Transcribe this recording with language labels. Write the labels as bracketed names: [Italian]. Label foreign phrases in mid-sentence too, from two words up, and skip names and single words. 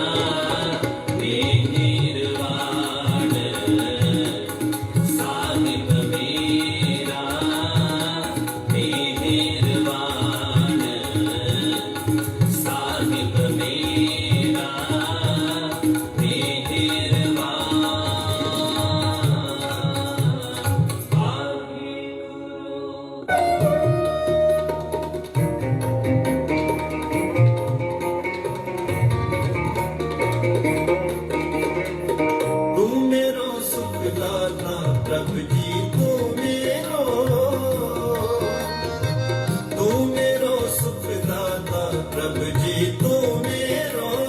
[Punjabi] ਮਿਹਰਬਾਨ, ਸਾਹਿਬ ਮੇਰਾ ਮਿਹਰਬਾਨ, ਸਾਹਿਬ ਮੇਰਾ ਮਿਹਰਬਾਨ। ਵਾਹਿਗੁਰੂ। [Hindi] तू मेरो सुख दाता प्रभु जी तू मेरो सुख दाता प्रभु जी तू मेरो,